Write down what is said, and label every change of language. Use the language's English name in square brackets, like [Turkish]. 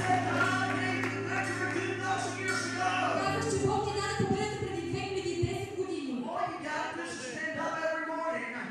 [English] God gave you victory 2,000 years ago. [Bulgarian] Казах, че Бог ти даде победата преди 2010 години. [English] All you got to do is stand up every morning